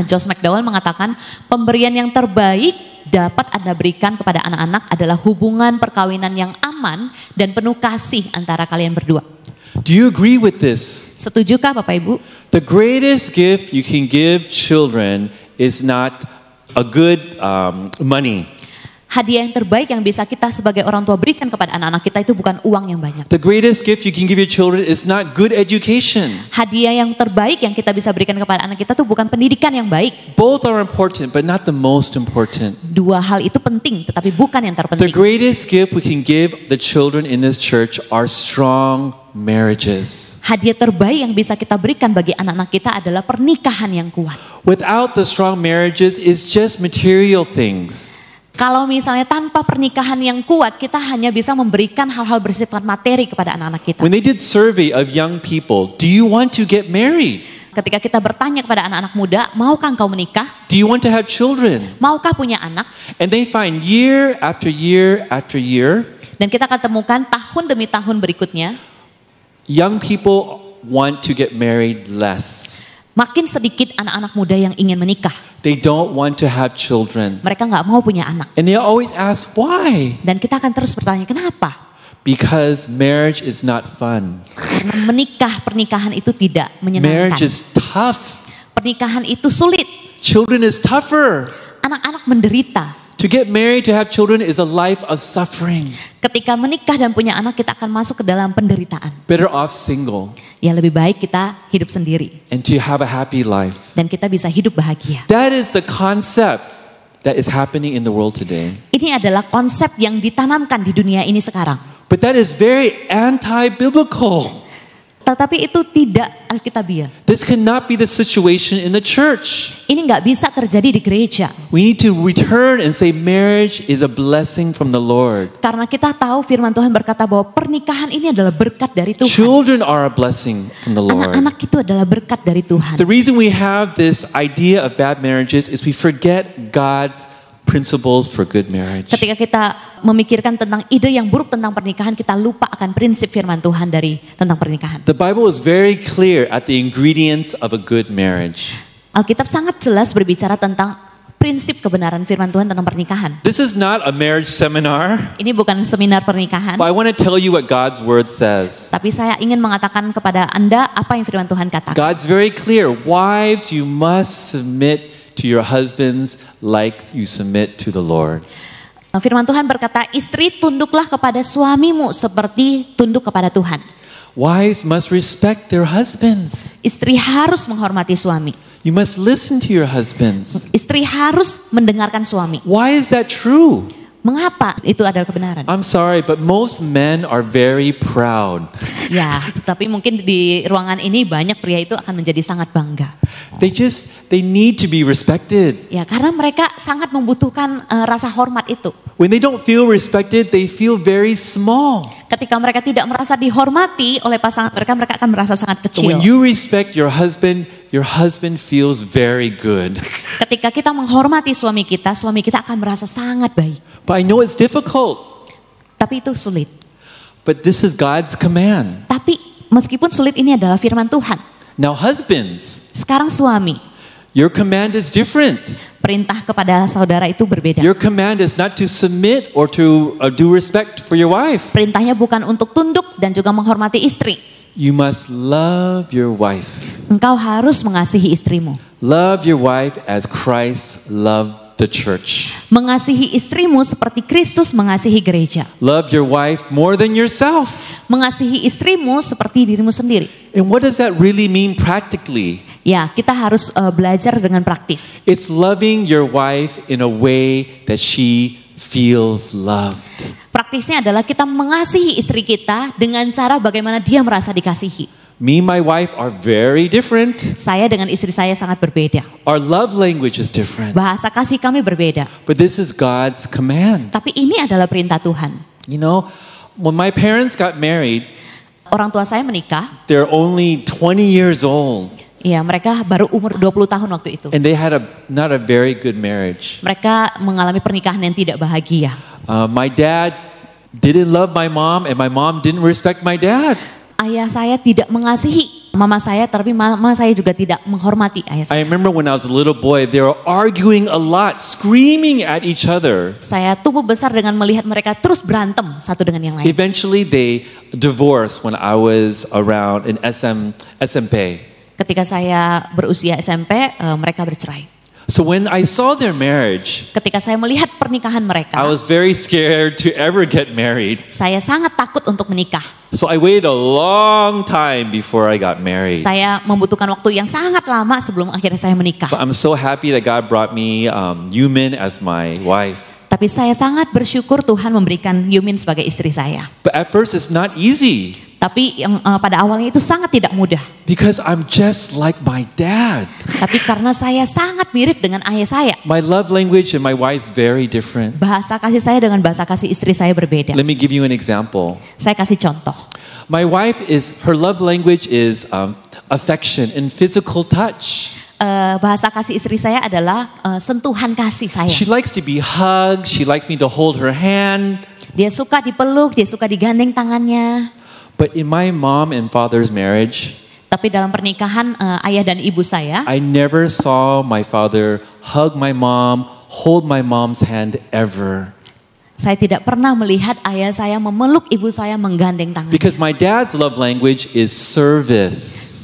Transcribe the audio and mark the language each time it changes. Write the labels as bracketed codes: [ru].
[id] Josh McDowell mengatakan, pemberian yang terbaik dapat Anda berikan kepada anak-anak adalah hubungan perkawinan yang aman dan penuh kasih antara kalian berdua. [en] Do you agree with this? [id] Setujukah Bapak Ibu? [en] The greatest gift you can give children is not a good money. [id] Hadiah yang terbaik yang bisa kita sebagai orang tua berikan kepada anak-anak kita itu bukan uang yang banyak. [en] The greatest gift you can give your children is not good education. [id] Hadiah yang terbaik yang kita bisa berikan kepada anak kita itu bukan pendidikan yang baik. [en] Both are important, but not the most important. [id] Dua hal itu penting, tetapi bukan yang [en] The [id] terpenting. [en] greatest gift we can give the children in this church are strong marriages. [id] Hadiah terbaik yang bisa kita berikan bagi anak-anak kita adalah pernikahan yang kuat. [en] Without the strong marriages, it's just material things. [id] Kalau misalnya tanpa pernikahan yang kuat, kita hanya bisa memberikan hal-hal bersifat materi kepada anak-anak kita. [en] When they did survey of young people, do you want to get married? [id] Ketika kita bertanya kepada anak-anak muda, maukah engkau menikah? [en] Do you want to have children? [id] Maukah punya anak? [en] And they find year after year after year, [id] Dan kita akan temukan tahun demi tahun berikutnya, [en] young people want to get married less. [id] makin sedikit anak-anak muda yang ingin menikah. [en] They don't want to have children. [id] Mereka nggak mau punya anak. [en] And they always ask why? [id] Dan kita akan terus bertanya, kenapa? [en] Because marriage is not fun. [id] Karena pernikahan itu tidak [en] Marriage [id] menyenangkan. [en] is tough. [id] Pernikahan itu sulit. [en] Children is tougher. [id] Anak-anak menderita. [en] To get married, to have children is a life of suffering. [id] Ketika menikah dan punya anak, kita akan masuk ke dalam penderitaan. [en] Better off single [id] Ya lebih baik kita hidup sendiri. [en] and to have a happy life. [id] Dan kita bisa hidup bahagia. [en] That is the concept that is happening in the world today. [id] Ini adalah konsep yang ditanamkan di dunia ini sekarang. [en] But that is very anti-biblical. [id] Tetapi itu tidak alkitabiah. [en] This cannot be the situation in the church. [id] Ini nggak bisa terjadi di gereja. [en] We need to return and say marriage is a blessing from the Lord. [id] Karena kita tahu firman Tuhan berkata bahwa pernikahan ini adalah berkat dari Tuhan. [en] Children are a blessing from the Lord. [id] Anak-anak itu adalah berkat dari Tuhan. [en] The reason we have this idea of bad marriages is we forget God's principles for good marriage. [id] Ketika kita memikirkan tentang ide yang buruk tentang pernikahan, kita lupa akan prinsip firman Tuhan tentang pernikahan. [en] The Bible is very clear at the ingredients of a good marriage. [id] Alkitab sangat jelas berbicara tentang prinsip kebenaran firman Tuhan tentang pernikahan. [en] This is not a marriage seminar, [id] Ini bukan seminar pernikahan, [en] but I want to tell you what God's word says. [id] tapi saya ingin mengatakan kepada Anda apa yang firman Tuhan katakan. [en] God's very clear. Wives, you must submit to your husbands like you submit to the Lord. [id] Firman Tuhan berkata, istri tunduklah kepada suamimu seperti tunduk kepada Tuhan. [en] Wives must respect their husbands. [id] Istri harus menghormati suami. [en] You must listen to your husbands. [id] Istri harus mendengarkan suami. [en] Why is that true? [id] Mengapa itu adalah kebenaran? [en] I'm sorry, but most men are very proud. [id] Ya, tapi mungkin di ruangan ini banyak pria itu akan menjadi sangat bangga. [en] They need to be respected. [id] Ya, karena mereka sangat membutuhkan rasa hormat itu. [en] When they don't feel respected, they feel very small. [id] Ketika mereka tidak merasa dihormati oleh pasangan mereka, mereka akan merasa sangat [en] But [id] kecil. [en] when you respect your husband feels very good. [id] Ketika kita menghormati suami kita akan merasa sangat baik. [en] But I know it's difficult. [id] Tapi itu sulit. [en] But this is God's command. [id] Tapi meskipun sulit, ini adalah firman Tuhan. [en] Now husbands, [id] Sekarang suami, [en] Your command is different. [id] Perintah kepada saudara itu berbeda. [en] Your command is not to submit or to do respect for your wife. [id] Perintahnya bukan untuk tunduk dan juga menghormati istri. [en] You must love your wife. [id] Engkau harus mengasihi istrimu. [en] Love your wife as Christ loved the church. [id] Mengasihi istrimu seperti Kristus mengasihi gereja. [en] Love your wife more than yourself. [id] Mengasihi istrimu seperti dirimu sendiri. [en] And what does that really mean practically? [id] Ya, kita harus belajar dengan praktis. [en] It's loving your wife in a way that she feels loved. [id] Praktisnya adalah kita mengasihi istri kita dengan cara bagaimana dia merasa dikasihi. [en] Me and my wife are very different. [id] Saya dengan istri saya sangat berbeda. [en] Our love language is different. [id] Bahasa kasih kami berbeda. [en] But this is God's command. [id] Tapi ini adalah perintah Tuhan. [en] You know, when my parents got married, [id] Orang tua saya menikah, [en] they're only 20 years old. [id] ya mereka baru umur 20 tahun waktu itu. [en] And they had not a very good marriage. [id] Mereka mengalami pernikahan yang tidak bahagia. [en] My dad didn't love my mom and my mom didn't respect my dad. [id] Ayah saya tidak mengasihi mama saya, tapi mama saya juga tidak menghormati ayah saya. [en] I remember when I was a little boy, they were arguing a lot, screaming at each other. [id] Saya tumbuh besar dengan melihat mereka terus berantem satu dengan yang lain. [en] Eventually they divorced when I was around in SMP. [id] Ketika saya berusia SMP, mereka bercerai. [en] So when I saw their marriage, [id] Ketika saya melihat pernikahan mereka, [en] I was very scared to ever get married. [id] saya sangat takut untuk menikah. [en] So I waited a long time before I got married. [id] Saya membutuhkan waktu yang sangat lama sebelum akhirnya saya menikah. [en] But I'm so happy that God brought me Yumin as my wife. [id] Tapi saya sangat bersyukur Tuhan memberikan Yumin sebagai istri saya. [en] But at first it's not easy [id] Tapi pada awalnya itu sangat tidak mudah. [en] because I'm just like my dad. [id] Tapi karena saya sangat mirip dengan ayah saya. [en] My love language and my wife's very different. [id] Bahasa kasih saya dengan bahasa kasih istri saya berbeda. [en] Let me give you an example. [id] Saya kasih contoh. [en] My wife her love language is affection and physical touch. [id] Bahasa kasih istri saya adalah sentuhan kasih saya. [en] She likes to be hugged. She likes me to hold her hand. [id] Dia suka dipeluk, dia suka digandeng tangannya. [en] But in my mom and father's marriage, [id] Tapi dalam pernikahan ayah dan ibu saya, [en] I never saw my father hug my mom, hold my mom's hand ever. [id] saya tidak pernah melihat ayah saya memeluk ibu saya, menggandeng tangannya. [en] Because my dad's love language is service.